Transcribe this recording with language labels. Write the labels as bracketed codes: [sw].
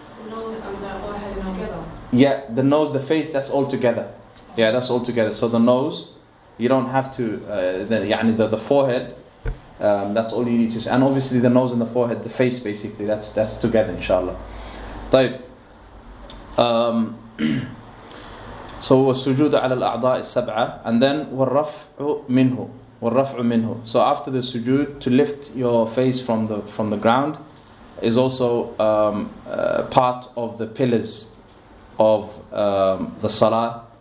[en] The nose and the forehead together. Yeah, the nose, the face, that's all together. Yeah, that's all together. So the nose, you don't have to, the forehead, that's all you need to say. And obviously the nose and the forehead, the face basically, that's together, inshallah. [ar] طيب. [en] So [ar] والسجود على الأعضاء السبعة, [en] and then [ar] والرفع منه. [en] So after the sujood, to lift your face from the ground is also part of the pillars of the salah.